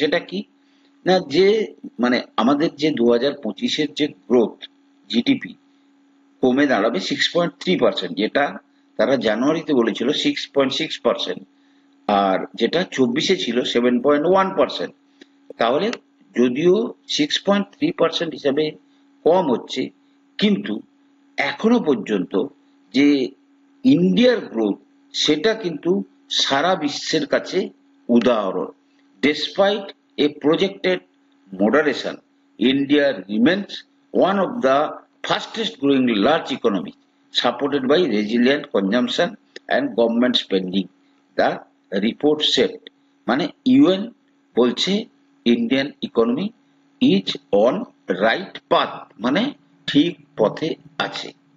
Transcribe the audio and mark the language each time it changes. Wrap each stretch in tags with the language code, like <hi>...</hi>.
<bn>সেটা কি না, যে মানে আমাদের যে 2025-এর যে গ্রোথ জিডিপি কমে দাঁড়াবে 6.3%, যেটা তারা জানুয়ারিতে বলেছিল 6.6%, আর যেটা 24-এ ছিল 7.1%। তাহলে যদিও 6.3% হিসাবে কম হচ্ছে, কিন্তু এখনো পর্যন্ত যে ইন্ডিয়ার গ্রোথ সেটা কিন্তু সারা বিশ্বের কাছে উদাহরণ।</bn> <en>Despite a projected moderation, India remains one of the fastest growing large economies, supported by resilient consumption and government spending, the report said।</en> <bn>মানে ইউএন বলছে</bn> <en>Indian economy is on right path,</en> <bn>মানে ঠিক পথে আছে।</bn>